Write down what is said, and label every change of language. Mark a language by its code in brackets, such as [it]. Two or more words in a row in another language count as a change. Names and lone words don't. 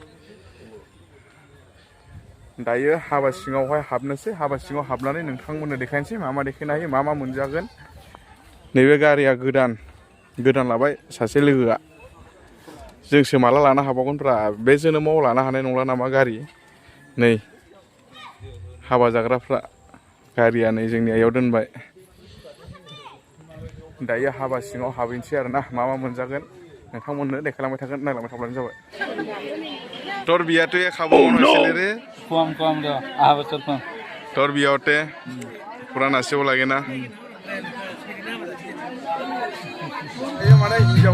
[brx] दायो हाबा सिङावहाय हाबनोसै हाबा सिङाव हाबनानै नोंथांमोननो देखायनोसै मा देखायनो हायो मा मोनजागोन नैबे गारिया गोदान लाबाय सासे लोगोआ जोंसो माला लानो हाबावगोनफ्रा बे जोनोमाव लानो हानाय नंला नामा गारि नै हाबा जाग्राफ्रा गारिया नै जोंनि आयाव दोनबाय दायो हाबा सिङाव हाबैनोसै आरोना मा मोनजागोन नोंथांमोननो देखायलांबाय थागोन नायलांबाय थाब्लानो जाबाय [bn] তোর বিয়াতে খাবো মনে হইছিল রে কম দাও আহা বছর কম তোর বিয়াতে পুরা নাচেও লাগে না এই মানে हिनजाव